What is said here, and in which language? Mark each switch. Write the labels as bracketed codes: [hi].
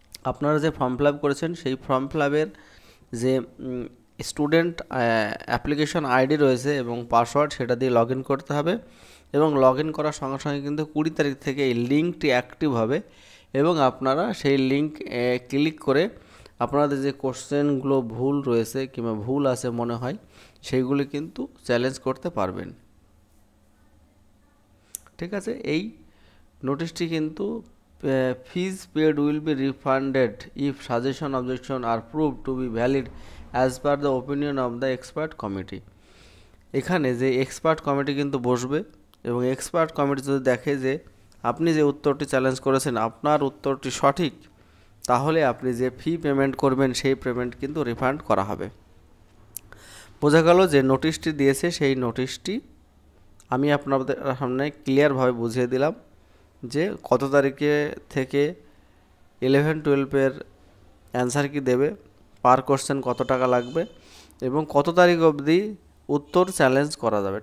[bn] আপনারা যে form fill up করেছেন সেই ফর্ম ফিল আপের যে স্টুডেন্ট অ্যাপ্লিকেশন আইডি রয়েছে এবং পাসওয়ার্ড সেটা দিয়ে লগ ইন করতে হবে, এবং লগ ইন করার সঙ্গে সঙ্গে কিন্তু 20 তারিখ থেকে এই লিঙ্কটি অ্যাক্টিভ হবে, এবং আপনারা সেই লিঙ্ক ক্লিক করে আপনাদের যে কোশ্চেনগুলো ভুল রয়েছে কিংবা ভুল আছে মনে হয় সেইগুলি কিন্তু চ্যালেঞ্জ করতে পারবেন। ঠিক আছে, এই নোটিশটি কিন্তু [en] fees paid will be refunded if suggestion objection are proved to be valid as per the opinion of the expert committee. [bn] এখানে যে এক্সপার্ট কমিটি কিন্তু বসবে, এবং এক্সপার্ট কমিটি যদি দেখে যে আপনি যে উত্তরটি চ্যালেঞ্জ করেছেন আপনার উত্তরটি সঠিক, তাহলে আপনি যে ফি পেমেন্ট করবেন সেই পেমেন্ট কিন্তু রিফান্ড করা হবে। বোঝা গেল যে নোটিশটি দিয়েছে সেই নোটিশটি আমি আপনাদের সামনে ক্লিয়ারভাবে বুঝিয়ে দিলাম যে কত তারিখে থেকে 11-12 অ্যান্সার কি দেবে, পার কোশ্চেন কত টাকা লাগবে এবং কত তারিখ অবধি উত্তর চ্যালেঞ্জ করা যাবে।